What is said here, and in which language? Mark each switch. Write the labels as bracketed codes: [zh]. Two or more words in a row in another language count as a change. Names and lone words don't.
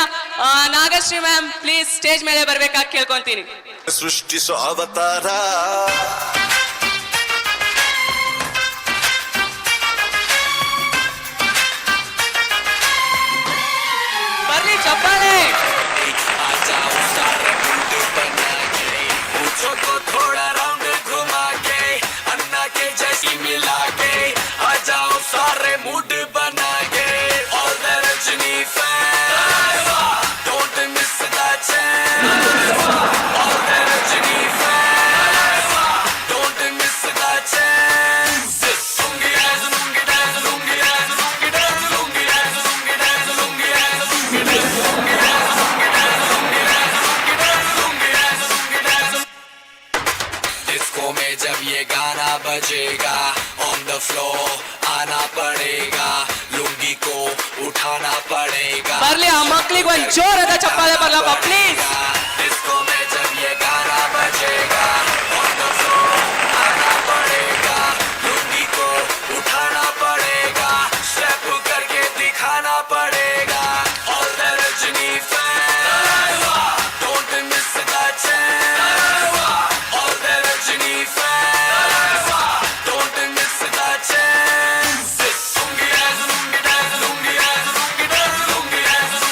[kn] ನಾಗಶ್ರೀ [en] ma'am please stage [kn] ಮೇಲೆ ಬರ್ಬೇಕಾಗಿ ಕೇಳ್ಕೊಂತೀನಿ. ಸೃಷ್ಟಿಸೋ ಅವತಾರ. ಬರ್ಲಿ ಚಪ್ಪಾಳೆ. [hi] थोड़ा राउंड घुमा के अन्ना के जैसी मिला के आ जाओ सारे मूड बना [en] के all the Rajini fans don't miss the chance all the Rajini fans don't miss the chance lungi dance lungi dance lungi dance lungi dance lungi dance lungi dance lungi dance lungi dance lungi dance lungi dance lungi dance lungi dance lungi dance. [hi] डिस्को में जब ये गाना बजेगा [en] on the floor [hi] आना पड़ेगा लुंगी को उठाना पड़ेगा. [kn] ಬರ್ಲಿ ಆ ಮಕ್ಳಿಗೆ ಒಂದು ಜೋರಾದ ಚಪ್ಪಾಳೆ ಬರ್ಲಪ್ಪ ಪ್ಲೀಸ್. [hi] डिस्को में जब ये गाना बजेगा [en] on the floor [hi] आना पड़ेगा लुंगी को उठाना पड़ेगा स्टेप करके दिखाना पड़ेगा [en] all the Rajini fans don't miss the chance all the Rajini fans don't miss the chance lungi dance lungi dance lungi dance lungi dance lungi dance